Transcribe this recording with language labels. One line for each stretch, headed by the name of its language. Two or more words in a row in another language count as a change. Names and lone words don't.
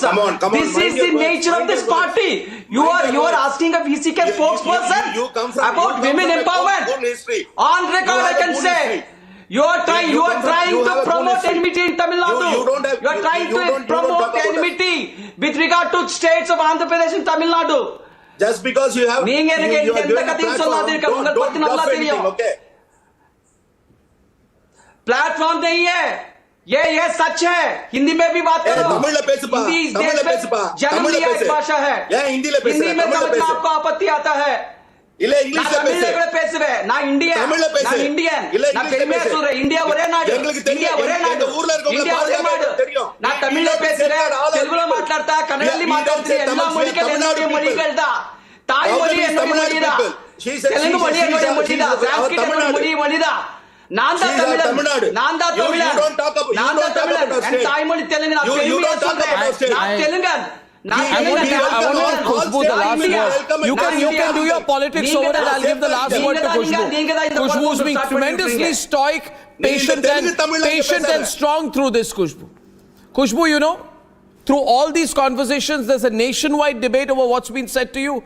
English: Come on, this is the nature of this party. You are asking a VCK spokesperson about women empowerment. On record, I can say. You are trying to promote enmity in Tamil Nadu. You are trying to promote enmity with regard to states of Andhra Pradesh and Tamil Nadu. Just because you have you are given a platform, don't bluff anything, okay?
Hindi: प्लेटफॉर्म नहीं है, ये सच है. हिंदी में भी बात करो. हिंदी इस देश में जन्म लिया एक भाषा है. हिंदी में समझना आपको आपत्ति आता है.
Tamil: நா இந்தியா நா பெருமையா சொல்ற இந்தியா ஒரே நாடு.
Telugu: నా
Tamil: தமிழ பேசுறே,
Telugu: తెలుగులో మాట్లాడతా, కన్నడలో మాట్లాడతా,
Tamil: எல்லா மொழிகள் என்னுடைய மொழிகள் தான். தாய்மொழி என்னுடைய மொழி தான். தெலுங்கு மொழி என்னுடைய மொழி தான். சான்ஸ்கிரிட் என்னுடைய மொழி தான். நான் தான் தமிழன். என் தாய்மொழி தெலுங்கு. நான் பெருமையா சொல்றேன், நான் தெலுங்கன்.
English: I want to give Khushbu the last word. You can do your politics over and I'll give the last word to Khushbu. Khushbu's been tremendously stoic, patient and strong through this, Khushbu. Khushbu, you know, through all these conversations, there's a nationwide debate over what's been said to you.